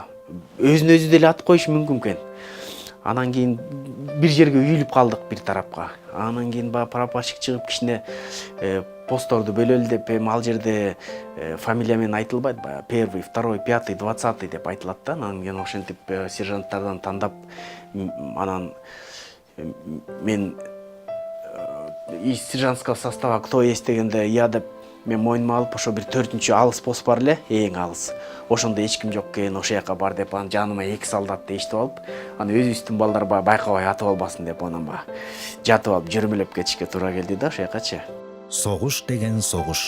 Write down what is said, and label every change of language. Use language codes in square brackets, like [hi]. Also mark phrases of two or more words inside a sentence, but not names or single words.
[ky] Өзүн өзү деле атып коюшу мүмкүн экен. Анан кийин бир жерге үйүлүп калдык бир тарапка. Анан кийин прапорщик чыгып кичине постторду бөлөлү деп, ал жерде фамилия менен айтылбайт, баягы 1, 2, 5, 20 деп айтылат да. Анан кийин ошентип сержанттардан тандап, анан мен [ru] из сержантского состава кто есть [ky] дегенде я деп мен мойнума алып, ошо бир 4-чү алыс пост бар эле, эң алыс. Ошондо эч ким жок экен, ошол жака бар деп, анан жаныма 2 солдатты эчтип алып, анан өзүбүздүн балдар байкабай атып албасын деп, анан жатып алып жүрмөлөп кетишке туура келди да ошол жакачы. Согуш деген согуш.